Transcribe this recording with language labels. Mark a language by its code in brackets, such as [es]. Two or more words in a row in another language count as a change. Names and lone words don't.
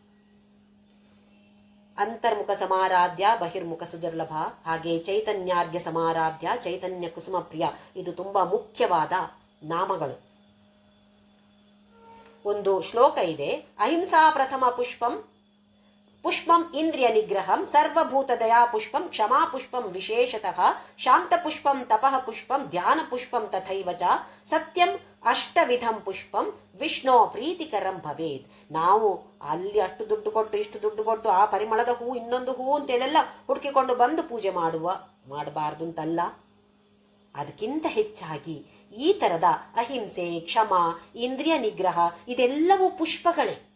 [sa] ಅಂತರ್ಮುಖ ಸಮಾರಾಧ್ಯ ಬಹಿರ್ಮುಖ ಸುದುರ್ಲಭ. [kn] ಹಾಗೆ [sa] ಚೈತನ್ಯಾರ್ಘ್ಯ ಸಮಾರಾಧ್ಯ ಚೈತನ್ಯ ಕುಸುಮ ಪ್ರಿಯ, [kn] ಇದು ತುಂಬಾ ಮುಖ್ಯವಾದ ನಾಮಗಳು. ಒಂದು ಶ್ಲೋಕ ಇದೆ, [sa] ಅಹಿಂಸಾ ಪ್ರಥಮ ಪುಷ್ಪಂ ಪುಷ್ಪಂ ಇಂದ್ರಿಯ ನಿಗ್ರಹಂ ಸರ್ವಭೂತದಯಾ ಪುಷ್ಪಂ ಕ್ಷಮಾ ಪುಷ್ಪಂ ವಿಶೇಷತಃ ಶಾಂತ ಪುಷ್ಪಂ ತಪಃ ಪುಷ್ಪಂ ಧ್ಯಾನ ಪುಷ್ಪಂ ತಥೈವ ಚ ಸತ್ಯಂ ಅಷ್ಟವಿಧಂ ಪುಷ್ಪಂ ವಿಷ್ಣೋ ಪ್ರೀತಿಕರಂ ಭವೇತ್. [kn] ನಾವು ಅಲ್ಲಿ ಅಷ್ಟು ದುಡ್ಡು ಕೊಟ್ಟು ಇಷ್ಟು ದುಡ್ಡು ಕೊಟ್ಟು ಆ ಪರಿಮಳದ ಹೂ ಇನ್ನೊಂದು ಹೂ ಅಂತೇಳೆಲ್ಲ ಹುಡುಕಿಕೊಂಡು ಬಂದು ಪೂಜೆ ಮಾಡಬಾರ್ದು ಅಂತಲ್ಲ. ಅದಕ್ಕಿಂತ ಹೆಚ್ಚಾಗಿ ಈ ಥರದ ಅಹಿಂಸೆ, ಕ್ಷಮ, ಇಂದ್ರಿಯ ನಿಗ್ರಹ ಇದೆಲ್ಲವೂ ಪುಷ್ಪಗಳೇ.